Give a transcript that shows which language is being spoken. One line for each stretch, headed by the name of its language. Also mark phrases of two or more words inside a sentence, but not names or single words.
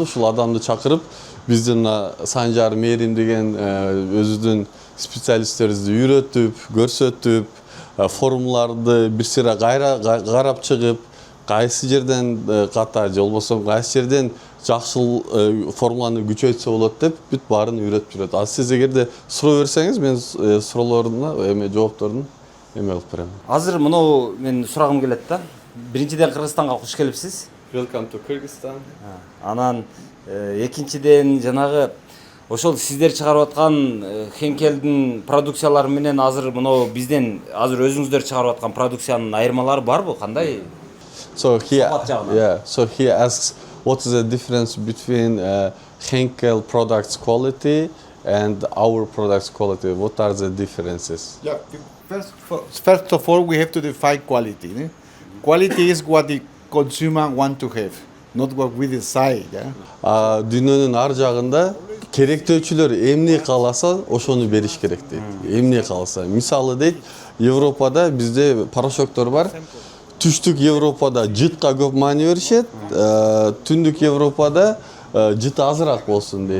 Kyrgyz: Ушул адамды чакырып, биздин Санжар Мерим деген өзүнүн специалисттерибизди үйрөтүп, көрсөтүп, формулаларды бир сыйра карап чыгып, кайсы жерден ката же болбосо кайсы жерден жакшы формуланы күчөйтсө болот деп бүт баарын үйрөтүп жүрөт. А сиз эгерде суроо берсеңиз, мен суроолоруна эме жоопторун эме кылып берем. Азыр мынау мен сурагым келет да. Биринчиден Кыргызстанга куш келипсиз?
English: Welcome to Kyrgyzstan.
Kyrgyz: Анан экинчиден жанагы ошол сиздер чыгарып аткан Henkel'дин продукциялары менен азыр мынау бизден азыр өзүңүздөр чыгарып аткан продукциянын айырмалары барбы? Кандай?
English: So he asks what is the difference between Henkel products quality and our products quality? What are the differences? Yeah, first of all, we have to define quality. Quality is what the consumer want to have, not what we decide.
Kyrgyz: Дүйнөнүн ар жагында керектөөчүлөр эмне кааласа, ошону бериш керек дейт. Эмне кааласа. Мисалы дейт, Европада бизде порошоктор бар. Түштүк Европада жытка көп маани беришет, түндүк Европада жыты азыраак болсун дейт.